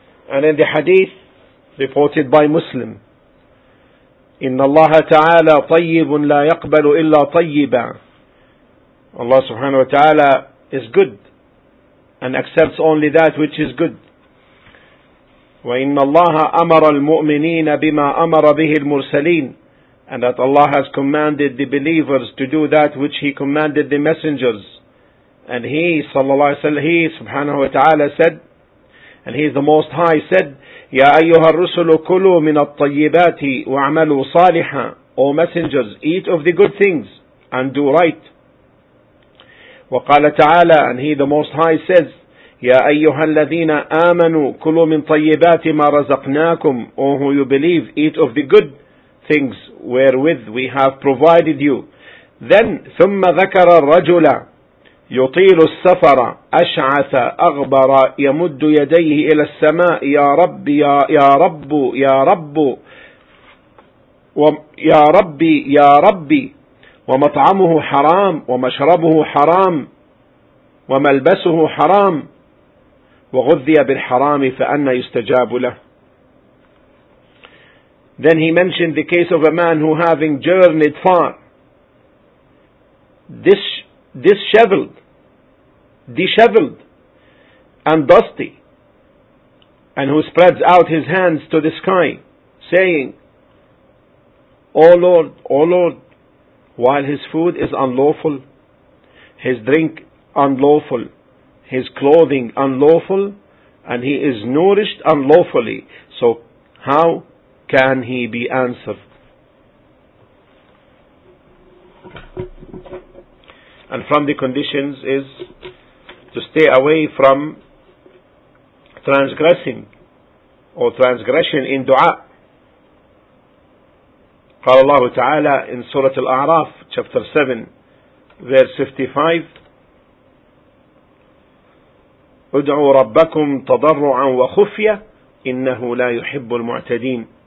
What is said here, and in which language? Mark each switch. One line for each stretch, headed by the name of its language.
English: And in the hadith reported by Muslim,
Arabic: إن الله تعالى طيب لا يقبل إلا طيبا.
English: Allah subhanahu wa ta'ala is good and accepts only that which is good.
Arabic: وَإِنَّ اللَّهَ أَمَرَ الْمُؤْمِنِينَ بِمَا أَمَرَ بِهِ الْمُرْسَلِينَ.
English: And that Allah has commanded the believers to do that which He commanded the messengers. And He, sallallahu alayhi wa sallam, He, subhanahu wa ta'ala, said, and He, the Most High, said,
Arabic: يَا أَيُّهَا الرُّسُلُ كُلُوا مِنَ الطَّيِّبَاتِ وَعْمَلُوا صَالِحًا.
English: O messengers, eat of the good things and do right.
Arabic: وَقَالَ تَعَالَى,
English: and He, the Most High, says,
Arabic: يا أيها الذين آمنوا كلوا من طيبات ما رزقناكم.
English: O who you believe, eat of the good things wherewith we have provided you.
Arabic: Then ثم ذكر الرجل يطيل السفر أشعث أغبر يمد يديه إلى السماء يا رب يا رب يا رب يا رب يا رب ومطعمه حرام ومشربه حرام وملبسه حرام وَغُذِّيَ بِالْحَرَامِ فَأَنَّ يُسْتَجَابُ لَهُ.
English: Then he mentioned the case of a man who, having journeyed far, disheveled, disheveled and dusty, and who spreads out his hands to the sky, saying, O Lord, O Lord, while his food is unlawful, his drink unlawful, his clothing unlawful, and he is nourished unlawfully, so how can he be answered? And from the conditions is to stay away from transgressing or transgression in dua.
Arabic: قال الله تعالى
English: in Surah Al-A'raf, chapter 7, verse 55,
Arabic: ادعوا ربكم تضرعا وخفيا إنه لا يحب المعتدين.